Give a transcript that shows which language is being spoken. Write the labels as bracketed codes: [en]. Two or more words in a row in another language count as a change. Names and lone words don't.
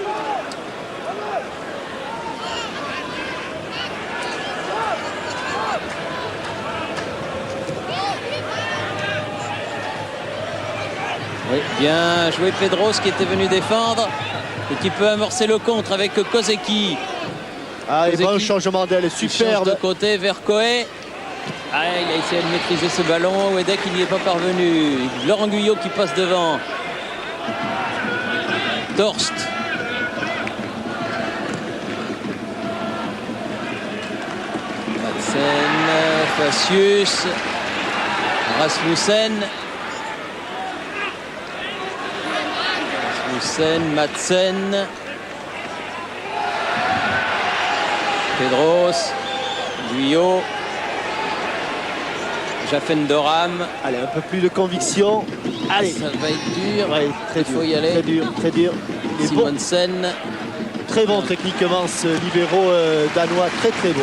[fr] Oui, bien joué Pedros qui était venu défendre et qui peut amorcer le contre avec Kozeki. Ah, et bon changement d'aile, superbe. De côté vers Coé. Ah, il a essayé de maîtriser ce ballon. Wedek, il n'y est pas parvenu. Laurent Guyot qui passe devant. Torst. Madsen, Facius. Rasmussen. Madsen. Pedros. Guyot. Jaffendoram. Allez, un peu plus de conviction. Allez. Ça va être dur. Ouais, très dur, y aller. Très dur, très dur. Simonsen. Bon. Très bon techniquement ce libéro danois, très très bon.